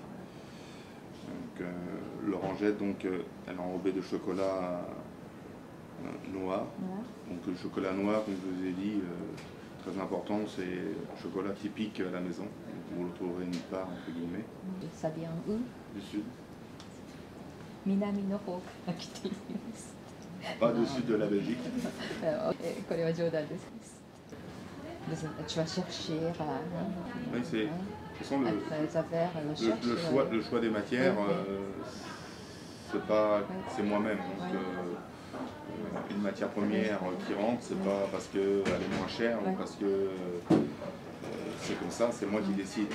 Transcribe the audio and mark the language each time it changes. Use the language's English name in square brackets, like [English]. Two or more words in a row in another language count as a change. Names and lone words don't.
[French] L'orangette, elle est enrobée de chocolat noir. Donc le chocolat noir, comme je vous ai dit, très important, c'est chocolat typique à la maison. Vous le trouverez nulle part, entre guillemets. Ça vient où? Du sud. [Japanese] 南の方から来ています。 [French] Pas du sud de la Belgique. [Japanese] これは冗談です。 [French] Tu vas chercher à... Oui, c'est le choix des matières, c'est moi-même. Une matière première qui rentre, c'est pas parce qu'elle est moins chère ou parce que c'est comme ça, c'est moi qui décide.